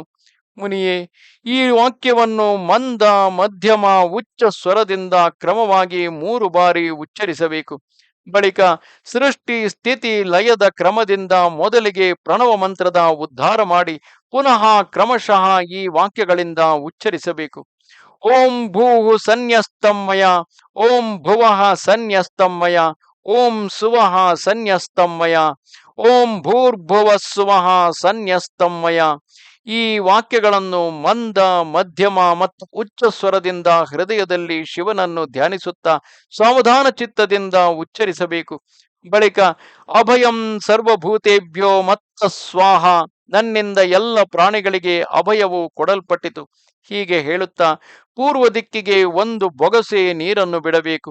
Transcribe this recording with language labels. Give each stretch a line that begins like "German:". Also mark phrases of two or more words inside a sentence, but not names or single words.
Kannada: ಮುನಿಯೇ, ಈ ವಾಕ್ಯವನ್ನು ಮಂದ, ಮಧ್ಯಮ, ಉಚ್ಚ ಸ್ವರದಿಂದ ಕ್ರಮವಾಗಿ 3 ಬಾರಿ ಉಚ್ಚರಿಸಬೇಕು. ಬಳಿಕ ಸೃಷ್ಟಿ ಸ್ಥಿತಿ ಲಯದ ಕ್ರಮದಿಂದ ಮೊದಲಿಗೆ ಪ್ರಣವ ಮಂತ್ರದ ಉದ್ಧಾರ ಮಾಡಿ ಪುನಃ ಕ್ರಮಶಃ ಈ ವಾಕ್ಯಗಳಿಂದ ಉಚ್ಚರಿಸಬೇಕು.
Sanskrit: ಓಂ ಭೂಃ ಸನ್ಯಸ್ತಮ್ಮಯ, ಓಂ ಭುವಃ ಸನ್ಯಸ್ತಮ್ಮಯ, ಓಂ ಸುವಃ ಸನ್ಯಸ್ತಮ್ಮಯ, ಓಂ ಭೂರ್ಭುವ ಸುವಃ ಸನ್ಯಸ್ತಮ್ಮಯ.
Kannada: ಈ ವಾಕ್ಯಗಳನ್ನು ಮಂದ, ಮಧ್ಯಮ ಮತ್ತು ಉಚ್ಚ ಸ್ವರದಿಂದ ಹೃದಯದಲ್ಲಿ ಶಿವನನ್ನು ಧ್ಯಾನಿಸುತ್ತಾ ಸಾವಧಾನ ಚಿತ್ತದಿಂದ ಉಚ್ಚರಿಸಬೇಕು. ಬಳಿಕ
Sanskrit: ಅಭಯಂ ಸರ್ವಭೂತೇಭ್ಯೋ ಮತ್ತ ಸ್ವಾಹ,
Kannada: ನನ್ನಿಂದ ಎಲ್ಲ ಪ್ರಾಣಿಗಳಿಗೆ ಅಭಯವು ಕೊಡಲ್ಪಟ್ಟಿತು, ಹೀಗೆ ಹೇಳುತ್ತಾ ಪೂರ್ವ ದಿಕ್ಕಿಗೆ 1 ಬೊಗಸೆ ನೀರನ್ನು ಬಿಡಬೇಕು.